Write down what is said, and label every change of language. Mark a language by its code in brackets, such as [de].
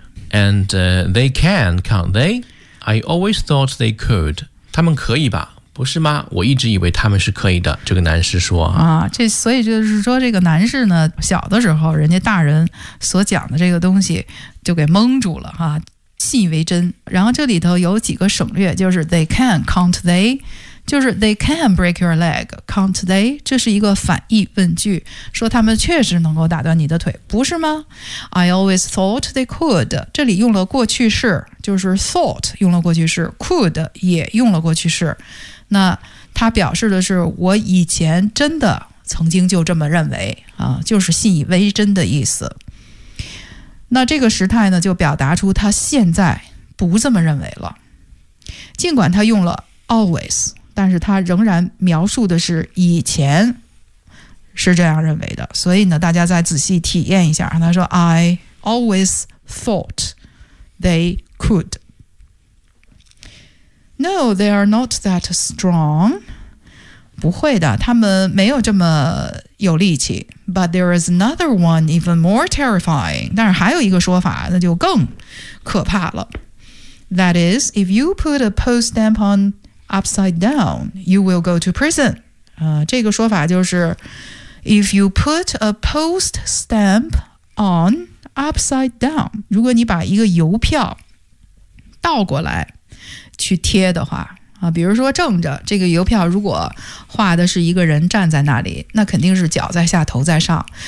[en] And they can, can't they? I always thought they could. [zh] 他们可以吧？不是吗？我一直以为他们是可以的。这个男士说啊，这所以就是说，这个男士呢，小的时候人家大人所讲的这个东西就给蒙住了哈。信以为真。然后这里头有几个省略，就是 [en] they can, can't they? [zh] 就是 [en] they can break your leg, can't they? [zh] 这是一个反义问句，说他们确实能够打断你的腿，不是吗？ [en] I always thought they could, [zh] 这里用了过去式，就是 thought 用了过去式， could 也用了过去式，那他表示的是我以前真的曾经就这么认为啊，就是信以为真的意思。那这个时态呢就表达出他现在不这么认为了，尽管他用了 always， 但是他仍然描述的是以前是这样认为的，所以呢大家再仔细体验一下，他说 [en] I always thought they could。 No, they are not that strong， [zh] 不会的，他们没有这么有力气。 [en] But there is another one even more terrifying. [zh] 但是还有一个说法，那就更可怕了。 [en] That is, if you put a post stamp on upside down, you will go to prison. [zh] 这个说法就是 [en] if you put a post stamp on upside down, [zh] 如果你把一个邮票倒过来去贴的话，比如说正着，这个邮票如果画的是一个人站在那里，那肯定是脚在下头在上。